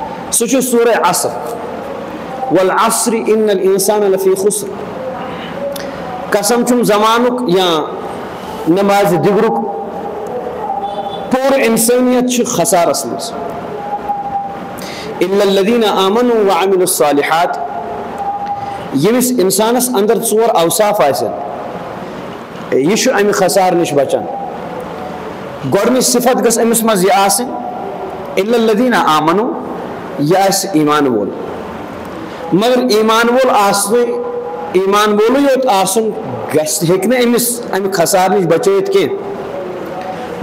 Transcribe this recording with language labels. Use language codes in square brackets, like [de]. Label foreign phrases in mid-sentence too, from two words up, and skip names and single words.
[ar] سہ سورہ عصر والعصر ان الانسان لفی خسر. [ks] قسم چھم زمانک یا نماز دگرک پور انسانیت چھ خسارس مز [ar] الا الذین آمنوا وعملوا الصالحات. [ks] یمس انسانس اندر ژور اوصاف آسن یہ امہ خسار نش بچان. گۄڈنِچ صفت گژھِ أمِس منٛز یہِ آسٕنۍ [ar] الا الذین آمنوا [ks] یہِ آسہِ ایمان وول. مگر ایمان وول آسنہٕ ایمان وولٕے یوت آسُن گژھِ ہیٚکہِ نہٕ أمِس امہِ خسار نِش بچٲیِتھ کینٛہہ.